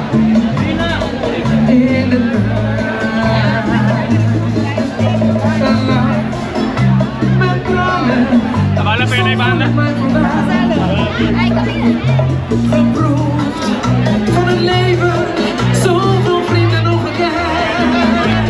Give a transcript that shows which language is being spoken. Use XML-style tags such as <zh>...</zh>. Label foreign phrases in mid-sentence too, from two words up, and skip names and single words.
<nl>In de mijn dromen.</nl> <es>Vale la pena, banda.</es> <nl>Geproefd van het leven, zoveel vrienden nog gekend.</nl>